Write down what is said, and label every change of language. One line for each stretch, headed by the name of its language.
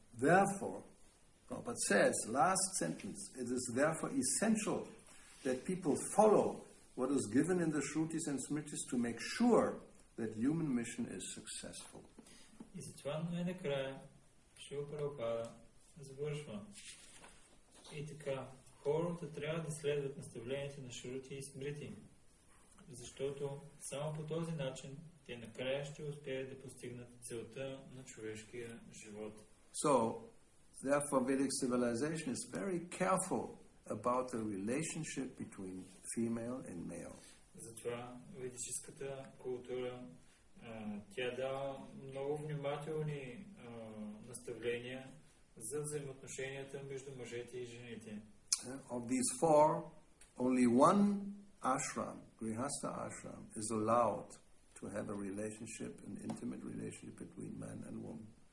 English: Therefore, Prabhupada says, last sentence, it is therefore essential that people follow what is given in the Shrutis and Smritis to make sure that human mission is successful.
Bulgarian: И затова най-накрая Шрила Прабхупада завършва. И така, хората трябва да следват наставленията на Шрути и Смрити, защото само по този начин те накрая ще успеят да постигнат целта на човешкия живот.
English: So, therefore, Vedic civilization is very careful about the relationship between female and male.
Bulgarian: Затова ведическата култура тя дава много внимателни наставления за взаимоотношенията между мъжете и жените.
English: Of these four, only one ashram, Grihastha ashram, is allowed to have a relationship, an intimate relationship between man and woman.